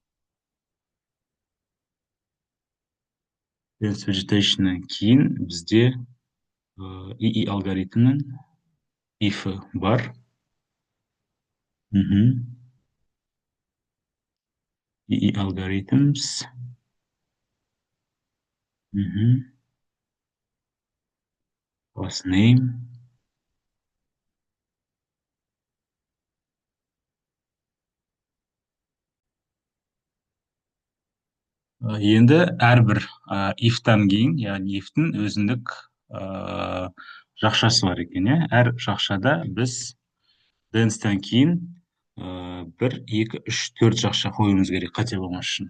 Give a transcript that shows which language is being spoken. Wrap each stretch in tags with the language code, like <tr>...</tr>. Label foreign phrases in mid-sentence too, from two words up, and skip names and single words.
<en>Dense vegetation'нан</en> <kk>кейін бізде ii алгоритмнің if'і бар.</kk> <en>ii algorithms class name</en> <kk>енді әрбір if-тан кейін, яғни if-тің өзіндік жақшасы бар екен, әр жақшада біз dense-тан кейін 1, 2, 3, 4 жақша қоюымыз керек, қате болмас үшін.</kk>